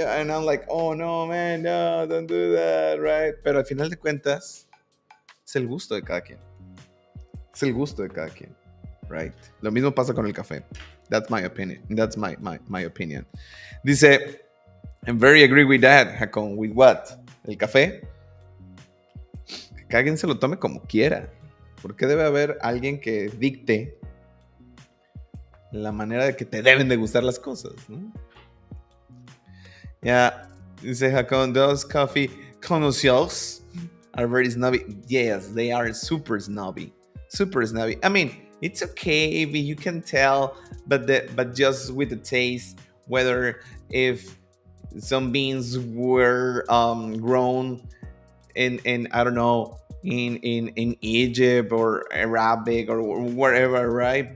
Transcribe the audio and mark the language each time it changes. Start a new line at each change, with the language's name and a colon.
English: And I'm like, oh no, man, no, don't do that, right?
Spanish: Pero al final de cuentas es el gusto de cada quien. Es el gusto de cada quien, right? Lo mismo pasa con el café.
English: That's my opinion. That's my opinion. Dice, I'm very agree with that, Hakon. With what?
Spanish: El café. Que cada quien se lo tome como quiera. Porque debe haber alguien que dicte la manera de que te deben de gustar las cosas, ¿no?
English: Yeah, dice Hakon, those coffee connoisseurs are very snobby. Yes, they are super snobby. Super snobby. I mean, it's okay if you can tell, but just with the taste, whether if some beans were grown in I don't know, in Egypt or Arabic or wherever, right?